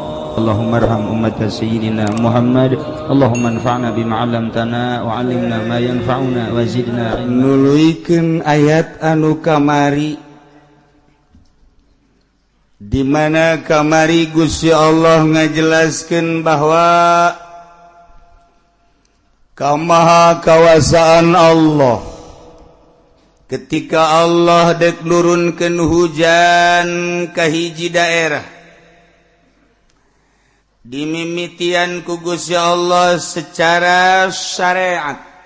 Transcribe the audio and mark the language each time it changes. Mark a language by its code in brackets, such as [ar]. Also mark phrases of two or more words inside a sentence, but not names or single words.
[ar] اللهم ارحم أمة سيدنا محمد اللهم انفعنا بما علمتنا وعلمنا ما ينفعنا وزدنا علما. [su] Nuluykeun ayat anu kamari di mana kamari Gusti Allah ngajelaskeun bahwa kamaha kawasaan Allah ketika Allah dek nurunkeun hujan ka hiji daerah dimimitian ku Gusti Allah secara syariat.